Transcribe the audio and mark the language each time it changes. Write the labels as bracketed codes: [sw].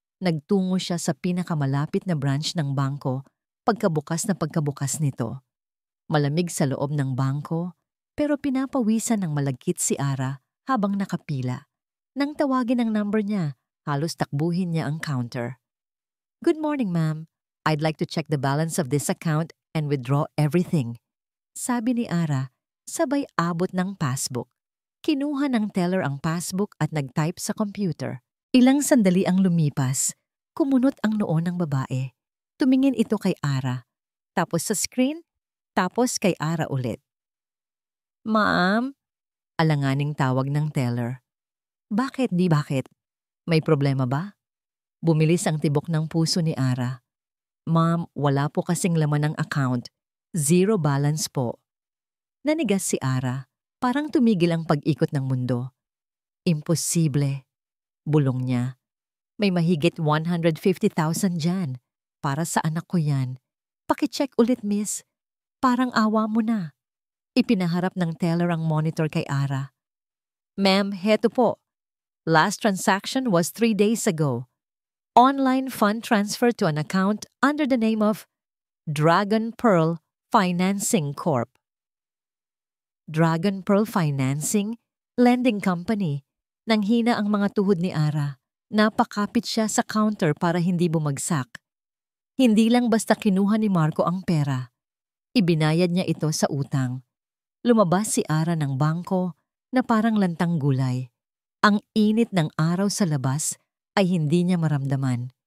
[tl] Nagtungo siya sa pinakamalapit na branch ng bangko pagkabukas nito. Malamig sa loob ng bangko pero pinapawisan ng malagkit si Ara habang nakapila. Nang tawagin ang number niya, halos takbuhin niya ang counter. [en] Good morning, ma'am. I'd like to check the balance of this account and withdraw everything. [tl] Sabi ni Ara, sabay abot ng passbook. Kinuha ng teller ang passbook at nag-type sa computer. Ilang sandali ang lumipas. Kumunot ang noo ng babae. Tumingin ito kay Ara. Tapos sa screen, tapos kay Ara ulit. Ma'am? Alanganing tawag ng teller. Bakit? May problema ba? Bumilis ang tibok ng puso ni Ara. Ma'am, wala po kasing laman ng account. [en] 0 balance [tl] po. Nanigas si Ara. Parang tumigil ang pag-ikot ng mundo. Imposible. Bulong niya. May mahigit 150,000 dyan. Para sa anak ko yan. Pakicheck ulit, miss. Parang awa mo na. Ipinaharap ng teller ang monitor kay Ara. Ma'am, heto po. [en] Last transaction was 3 days ago. Online fund transfer to an account under the name of Dragon Pearl Financing Corp. Dragon Pearl Financing, lending company. [tl] Nanghina ang mga tuhod ni Ara. Napakapit siya sa counter para hindi bumagsak. Hindi lang basta kinuha ni Marco ang pera. Ibinayad niya ito sa utang. Lumabas si Ara ng bangko na parang lantang gulay. Ang init ng araw sa labas ay hindi niya maramdaman.